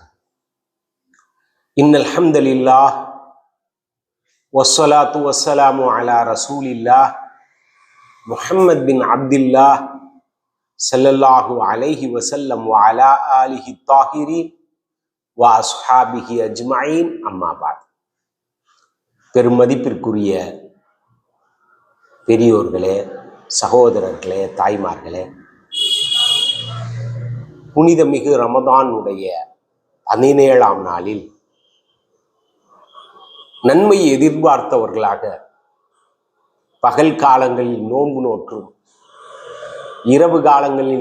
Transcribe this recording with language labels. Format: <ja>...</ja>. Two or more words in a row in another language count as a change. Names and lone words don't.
<ar>إن الحمد لله والصلاة والسلام على رسول الله محمد بن عبد الله صلى الله عليه وسلم وعلى آله الطاهرين وأصحابه أجمعين أما بعد.</ar> <ta>பெருமதிப்பிற்குரிய பெரியோர்களே, சகோதரர்களே, தாய்மார்களே, புனிதமிகு ரமதானுடைய 17ஆம் நாளில் நன்மையை எதிர்பார்த்தவர்களாக பகல் காலங்களில் நோன்பு நோற்றும், இரவு காலங்களில்</ta>